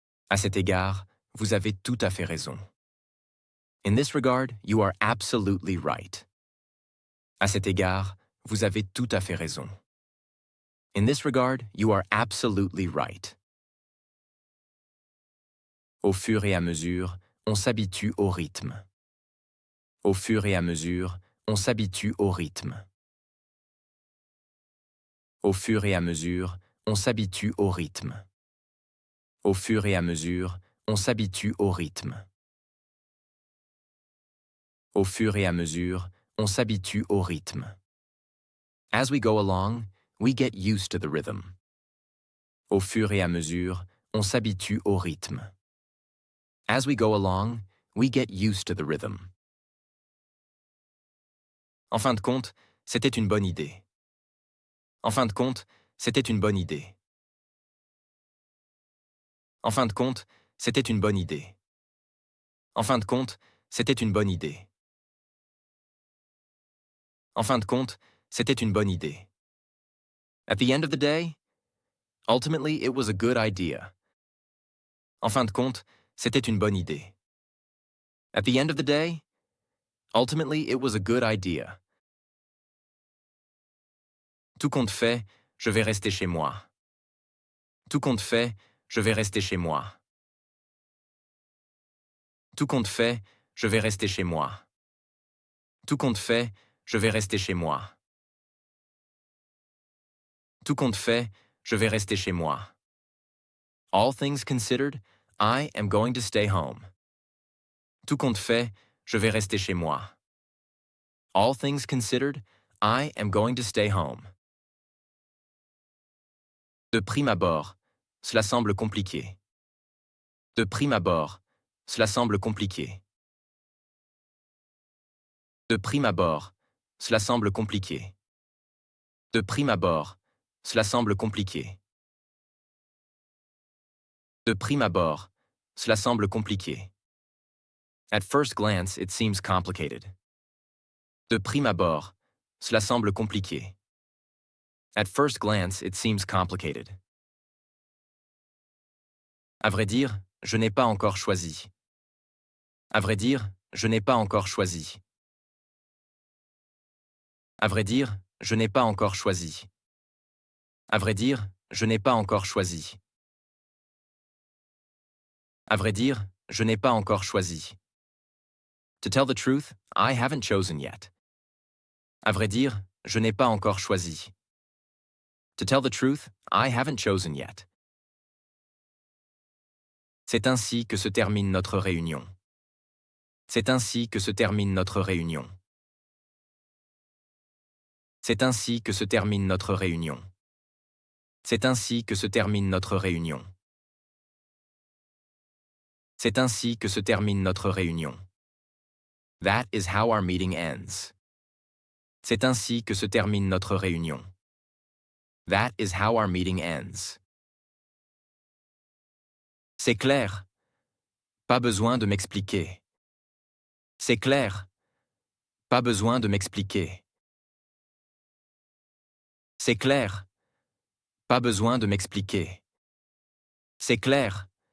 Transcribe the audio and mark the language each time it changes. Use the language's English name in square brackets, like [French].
[French] À cet égard, vous avez tout à fait raison. [English] In this regard, you are absolutely right. [French] À cet égard, vous avez tout à fait raison. [English] In this regard, you are absolutely right. [French] Au fur et à mesure, on s'habitue au rythme. Au fur et à mesure, on s'habitue au rythme. Au fur et à mesure, on s'habitue au rythme. Au fur et à mesure, on s'habitue au rythme. Au fur et à mesure, on s'habitue au rythme. [English] As we go along, we get used to the rhythm. [French] Au fur et à mesure, on s'habitue au rythme. [English] As we go along, we get used to the rhythm. [French] En fin de compte, c'était une bonne idée. En fin de compte, c'était une bonne idée. En fin de compte, c'était une bonne idée. En fin de compte, c'était une bonne idée. En fin de compte, c'était une bonne idée. [English] At the end of the day, ultimately it was a good idea. [French] En fin de compte, c'était une bonne idée. [English] At the end of the day, ultimately it was a good idea. [French] Tout compte fait, je vais rester chez moi. Tout compte fait, je vais rester chez moi. Tout compte fait, je vais rester chez moi. Tout compte fait, je vais rester chez moi. Tout compte fait, je vais rester chez moi. [English] All things considered, I am going to stay home. [French] Tout compte fait, je vais rester chez moi. [English] All things considered, I am going to stay home. [French] De prime abord, cela semble compliqué. De prime abord, cela semble compliqué. De prime abord, cela semble compliqué. De prime abord, cela semble compliqué. De prime abord, cela semble compliqué. [English] At first glance, it seems complicated. [French] De prime abord, cela semble compliqué. [English] At first glance, it seems complicated. [French] À vrai dire, je n'ai pas encore choisi. À vrai dire, je n'ai pas encore choisi. À vrai dire, je n'ai pas encore choisi. À vrai dire, je n'ai pas encore choisi. À vrai dire, je n'ai pas encore choisi. [English] To tell the truth, I haven't chosen yet. [French] À vrai dire, je n'ai pas encore choisi. [English] To tell the truth, I haven't chosen yet. [French] C'est ainsi que se termine notre réunion. C'est ainsi que se termine notre réunion. C'est ainsi que se termine notre réunion. C'est ainsi que se termine notre réunion. C'est ainsi que se termine notre réunion. [English] That is how our meeting ends. [French] C'est ainsi que se termine notre réunion. [English] That is how our meeting ends. [French] C'est clair. Pas besoin de m'expliquer. C'est clair. Pas besoin de m'expliquer. C'est clair. Pas besoin de m'expliquer. C'est clair.